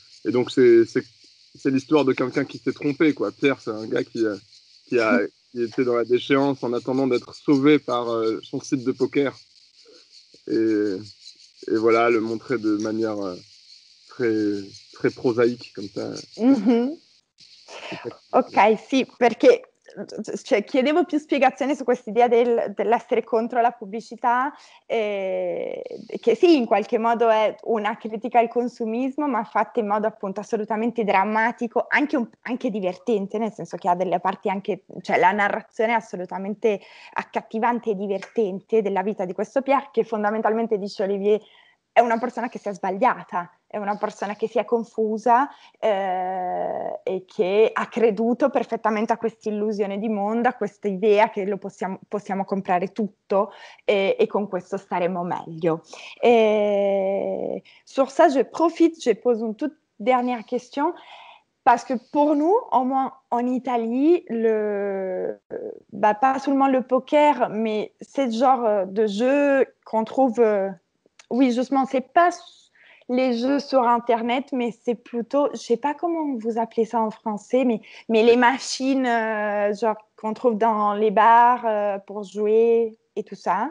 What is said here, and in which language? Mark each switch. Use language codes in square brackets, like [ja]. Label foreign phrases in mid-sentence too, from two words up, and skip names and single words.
[fr] Et donc c'est l'histoire de quelqu'un qui s'est trompé, quoi. Pierre, c'est un gars qui était dans la déchéance en attendant d'être sauvé par son site de poker. Et voilà, le montrer de manière très, très prosaïque, comme ça. [it] Ok, sì, perché cioè, chiedevo più spiegazioni su quest'idea dell'essere contro la pubblicità, che sì, in qualche modo è una critica al consumismo, ma fatta in modo appunto assolutamente drammatico, anche divertente, nel senso che ha delle parti anche, cioè la narrazione è assolutamente accattivante e divertente della vita di questo Pierre, che fondamentalmente, dice Olivier, è una persona che si è sbagliata, è una persona che si è confusa e che ha creduto perfettamente a questa illusione di mondo, a questa idea che possiamo comprare tutto et con questo staremo meglio. [fr] Sur ça, je profite, je pose une toute dernière question. Parce que pour nous, au moins en Italie, pas seulement le poker, mais c'est ce genre de jeu qu'on trouve, oui, justement, c'est pas les jeux sur Internet, mais c'est plutôt, je sais pas comment vous appelez ça en français, mais les machines genre qu'on trouve dans les bars pour jouer et tout ça.